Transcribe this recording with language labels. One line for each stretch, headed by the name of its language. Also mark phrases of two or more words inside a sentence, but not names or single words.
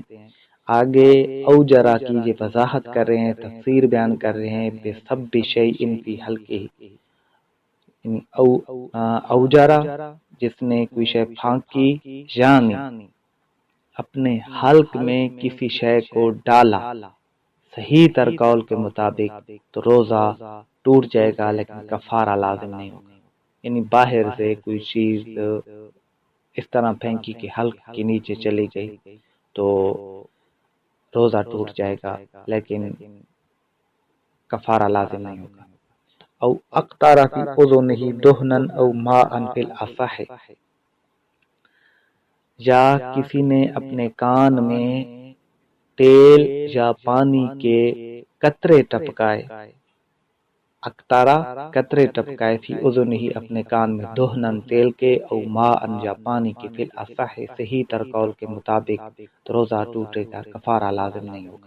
Urdu: آگے او جرا کی یہ وضاحت کر رہے ہیں، تفسیر بیان کر رہے ہیں،
Arabic: بسب شیء فی حلقہ،
Urdu: او جرا جس نے کوئی شے پھانکی، یعنی اپنے حلق میں کسی شے کو ڈالا، صحیح تر قول کے مطابق تو روزہ ٹوٹ جائے گا لیکن کفارہ لازم نہیں ہوگا۔ یعنی باہر سے کوئی چیز اس طرح پھینکی کہ حلق کے نیچے چلی گئی تو روزہ ٹوٹ جائے گا لیکن کفارہ لازم نہیں ہوگا۔
Arabic: او اقطار فی اذنہ دہنا او ماء فی الاصح،
Urdu: یا کسی نے اپنے کان میں تیل یا پانی کے قطرے ٹپکائے، اقطارہ قطرے ٹپکائے،
Arabic: فی اذنہ
Urdu: اپنے کان میں، دہنن تیل کے، او ماء یا پانی کے،
Arabic: فی الاصح
Urdu: صحیح تر قول کے مطابق تو روزہ ٹوٹے گا، کفارہ لازم نہیں ہوگا۔